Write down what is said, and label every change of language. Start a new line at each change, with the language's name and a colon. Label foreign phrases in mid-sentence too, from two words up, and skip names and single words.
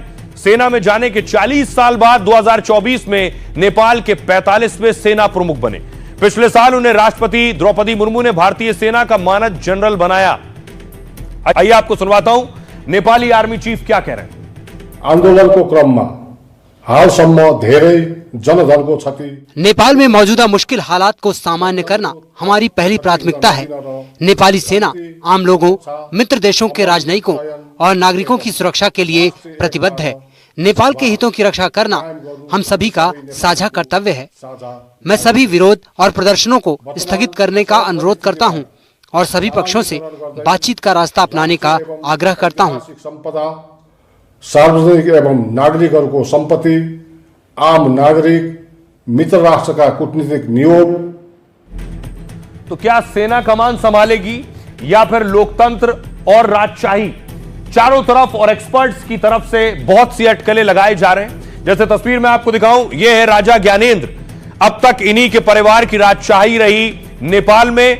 Hindi: सेना में जाने के 40 साल बाद 2024 में नेपाल के 45वें सेना प्रमुख बने। पिछले साल उन्हें राष्ट्रपति द्रौपदी मुर्मू ने भारतीय सेना का मानद जनरल बनाया। आइए आपको सुनवाता हूं नेपाली आर्मी चीफ क्या कह रहे हैं।
Nepali: आंदोलनको क्रममा हालसम्म धेरै जनधनको क्षति।
Hindi: नेपाल में मौजूदा मुश्किल हालात को सामान्य करना हमारी पहली प्राथमिकता है। नेपाली सेना आम लोगों, मित्र देशों के राजनयिकों और नागरिकों की सुरक्षा के लिए प्रतिबद्ध है। नेपाल के हितों की रक्षा करना हम सभी का साझा कर्तव्य है। मैं सभी विरोध और प्रदर्शनों को स्थगित करने का अनुरोध करता हूं और सभी पक्षों से बातचीत का रास्ता अपनाने का आग्रह करता हूं।
Nepali: सार्वजनिक एवं नागरिकहरूको सम्पत्ति, आम नागरिक, मित्र राष्ट्र का कूटनीतिक नियोग।
Hindi: तो क्या सेना कमान संभालेगी या फिर लोकतंत्र और राजशाही? चारों तरफ और एक्सपर्ट्स की तरफ से बहुत सी अटकलें लगाए जा रहे हैं। जैसे तस्वीर में आपको दिखाऊं, यह है राजा ज्ञानेंद्र। अब तक इन्हीं के परिवार की राजशाही रही नेपाल में।